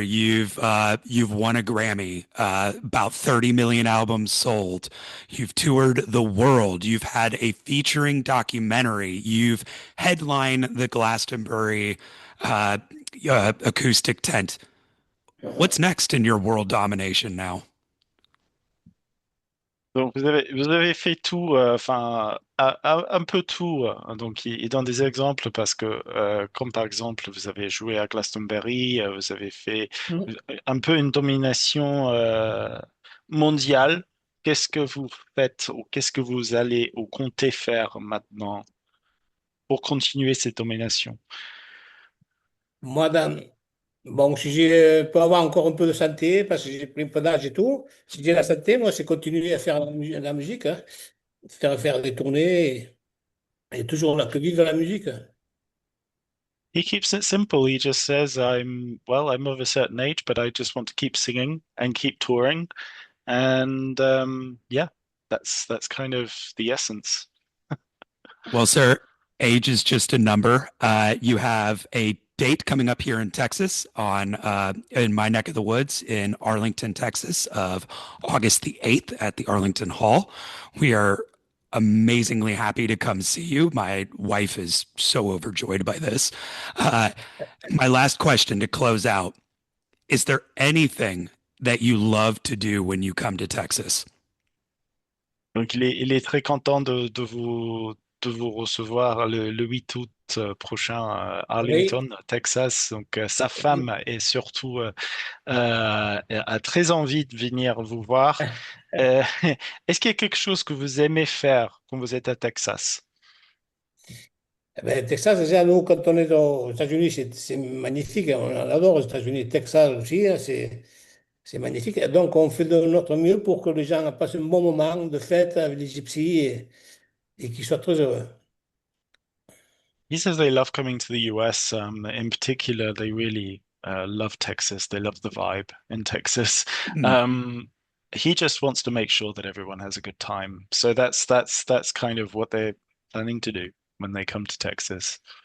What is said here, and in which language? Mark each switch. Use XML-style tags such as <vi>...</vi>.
<en>You've won a Grammy, about 30 million albums sold. You've toured the world. You've had a featuring documentary. You've headlined the Glastonbury uh, acoustic tent. What's next in your world domination now?</en> <fr>Donc vous avez fait tout, enfin un peu tout. Donc il donne des exemples parce que comme par exemple vous avez joué à Glastonbury, vous avez fait un peu une domination mondiale. Qu'est-ce que vous faites ou qu'est-ce que vous allez ou comptez faire maintenant pour continuer cette domination? Moi, bon, si je peux avoir encore un peu de santé, parce que j'ai pris un peu d'âge et tout, si j'ai la santé, moi, c'est continuer à faire la musique, hein. Faire des tournées et toujours là, que vivre la musique.</fr> <en>He keeps it simple. He just says, I'm of a certain age, but I just want to keep singing and keep touring. And yeah, that's kind of the essence. Well, sir, age is just a number. You have a date coming up here in Texas on in my neck of the woods in Arlington, Texas, of August the 8th at the Arlington Hall. We are amazingly happy to come see you. My wife is so overjoyed by this. Uh, my last question to close out, is there anything that you love to do when you come to Texas?</en> <fr>Donc il est très content de vous recevoir le 8 août prochain à Oui. Arlington, Texas. Donc sa femme est surtout a très envie de venir vous voir. Euh, Est-ce qu'il y a quelque chose que vous aimez faire quand vous êtes à Texas? Eh ben, Texas, déjà, nous, quand on est aux États-Unis, c'est magnifique, hein. On adore les États-Unis. Texas aussi, hein, c'est magnifique. Et donc, on fait de notre mieux pour que les gens passent un bon moment de fête avec les gypsies et qu'ils soient très heureux.</fr> <en>He says they love coming to the US. In particular, they really love Texas. They love the vibe in Texas. Hmm. He just wants to make sure that everyone has a good time. So that's kind of what they're planning to do when they come to Texas.</en>